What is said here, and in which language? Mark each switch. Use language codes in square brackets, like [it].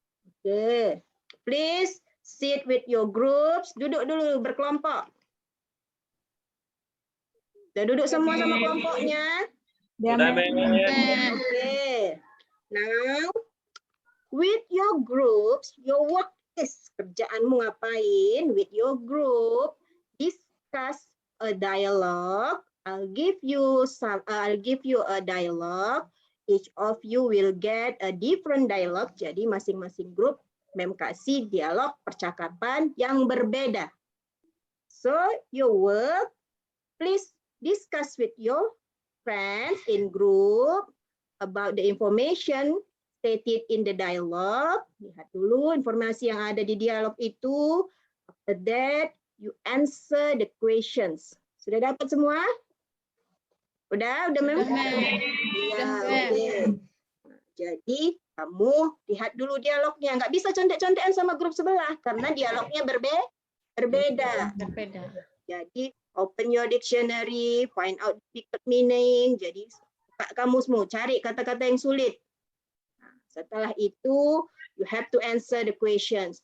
[en] Oke, please sit with your groups. [id] Duduk dulu berkelompok. Sudah duduk semua sama kelompoknya? Sudah, Mem. [en] Oke. Now, with your groups, your work Yes, [id] kerjaanmu ngapain [en] with your group? Discuss a dialogue. I'll give you a dialogue. Each of you will get a different dialogue. [id] Jadi masing-masing grup Mem kasih dialog percakapan yang berbeda. [en] So your work, please discuss with your friends in group about the information stated in the dialogue. [id] Lihat dulu informasi yang ada di dialog itu. [en] After that, you answer the questions. [id] Sudah dapat semua? Udah Mem? Ya, oke. Jadi kamu lihat dulu dialognya. Nggak bisa contek-contekan sama grup sebelah karena dialognya berbeda. [en] Jadi open your dictionary, find out the meaning. [id] Jadi buka kamusmu, cari kata-kata yang sulit. Setelah itu, [en] you have to answer the questions.